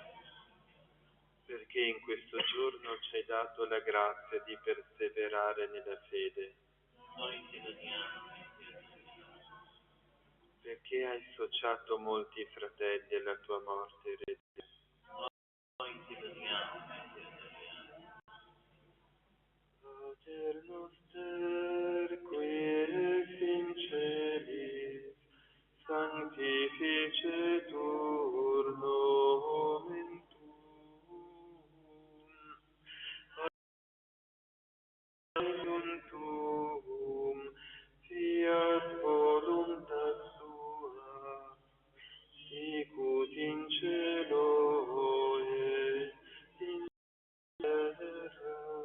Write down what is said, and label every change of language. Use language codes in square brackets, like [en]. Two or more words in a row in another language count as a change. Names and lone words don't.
[it] Perché in questo giorno ci hai dato la grazia di perseverare nella fede. Noi ti lodiamo e ti adoriamo. Perché hai associato molti fratelli alla tua morte ereditaria. Noi ti lodiamo e ti adoriamo. [la] Pater noster, qui es in celis, sanctificetur nomen tuum, Agnum tuum, fiat voluntas tua, sicut in cielo et in terra.